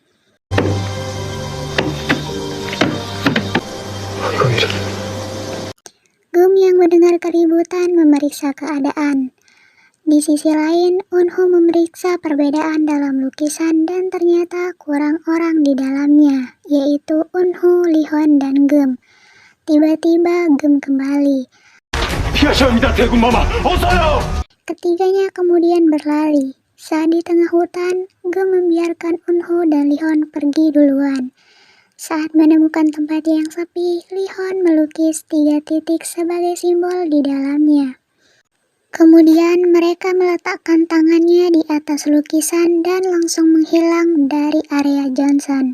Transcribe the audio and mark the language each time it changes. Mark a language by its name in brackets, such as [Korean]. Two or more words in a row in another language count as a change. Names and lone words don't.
[Indonesian] Gem yang mendengar keributan memeriksa keadaan. Di sisi lain, Eunho memeriksa perbedaan dalam lukisan dan ternyata kurang orang di dalamnya, yaitu Eunho, Lihon, dan Gem. Tiba-tiba Gem kembali. [Korean] 피하셔야 합니다, 대군마마. 어서요! [Indonesian] Ketiganya kemudian berlari. Saat di tengah hutan, Gem membiarkan Eunho dan Lihon pergi duluan. Saat menemukan tempat yang sepi, Lihon melukis 3 titik sebagai simbol di dalamnya. Kemudian mereka meletakkan tangannya di atas lukisan dan langsung menghilang dari area Johnson.